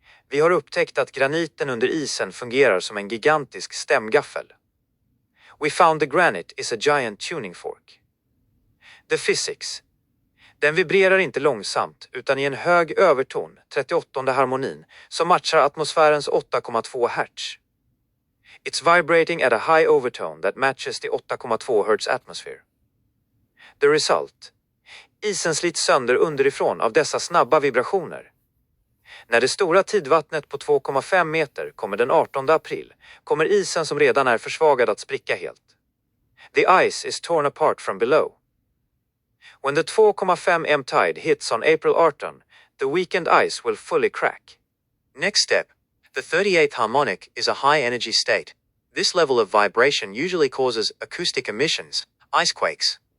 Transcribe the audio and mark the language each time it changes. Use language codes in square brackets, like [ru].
[sv] Vi har upptäckt att graniten under isen fungerar som en gigantisk stämgaffel. [en] We found the granite is a giant tuning fork. The physics. [sv] Den vibrerar inte långsamt utan i en hög överton, 38:e harmonin, som matchar atmosfärens 8,2 Hz. [en] It's vibrating at a high overtone that matches the 8,2 Hz atmosphere. The result. [sv] Isen slits sönder underifrån av dessa snabba vibrationer. När det stora tidvattnet på 2,5 meter kommer den 18 april, kommer isen som redan är försvagad att spricka helt. [en] The ice is torn apart from below. When the 2,5 m tide hits on April 18, the weakened ice will fully crack. Next step. The 38th harmonic is a high-energy state. This level of vibration usually causes acoustic emissions, icequakes.